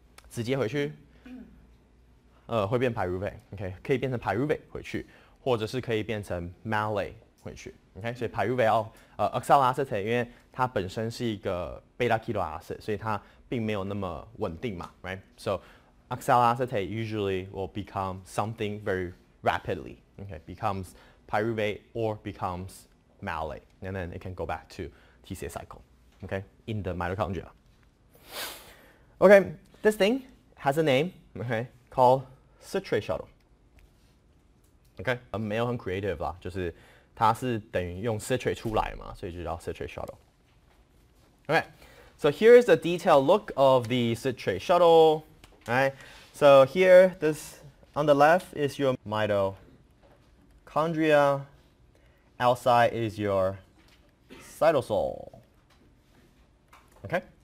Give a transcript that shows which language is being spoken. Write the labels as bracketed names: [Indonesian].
[Chinese] 直接回去，会变 pyruvate， OK， 可以变成 pyruvate 回去，或者是可以变成 malate 回去 ，OK， 所以 pyruvate 要oxaloacetate， 因为它本身是一个 beta keto acid， 所以它并没有那么稳定嘛 ，right？ [English] So oxaloacetate usually will become something very rapidly, okay? Becomes pyruvate or becomes malate, and then it can go back to TCA cycle, okay, in the mitochondria. Okay, this thing has a name, okay, called citrate shuttle. [Chinese] Okay, 没有很 creative 啦，就是它是等于用 citrate 出来嘛，所以就叫 citrate shuttle. [English] Okay, so here's a detailed look of the citrate shuttle. Alright, so here, this on the left is your mitochondria. Outside is your cytosol. Okay?